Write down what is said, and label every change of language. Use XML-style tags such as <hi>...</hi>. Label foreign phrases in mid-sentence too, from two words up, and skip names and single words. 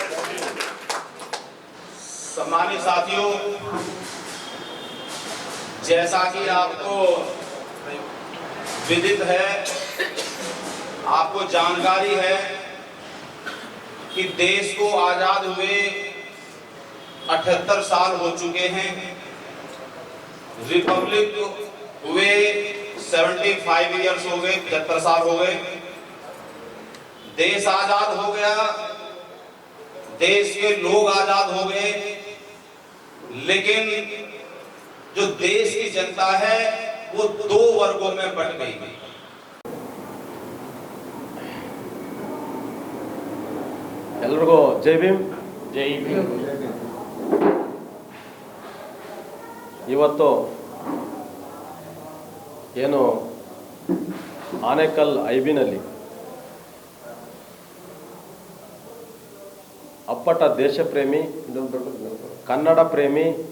<hi>सम्मानित साथियों, जैसा कि आपको विदित है, आपको जानकारी है कि देश को आजाद हुए 78 साल हो चुके हैं, रिपब्लिक हुए 75 इयर्स हो गए, 75 साल हो गए। देश आजाद हो गया, देश के लोग आजाद हो गए, लेकिन जो देश की जनता है वो दो वर्गों में बंट गई।</hi> <kn>ಎಲ್ರಿಗೂ ಜೈ ಭೀಮ್. ಜೈ ಭೀಮ್. ಇವತ್ತು ಏನು ಆನೇಕಲ್ ಐಬಿನಲ್ಲಿ ಅಪ್ಪಟ ದೇಶ ಪ್ರೇಮಿ, ಕನ್ನಡ ಪ್ರೇಮಿ,</kn>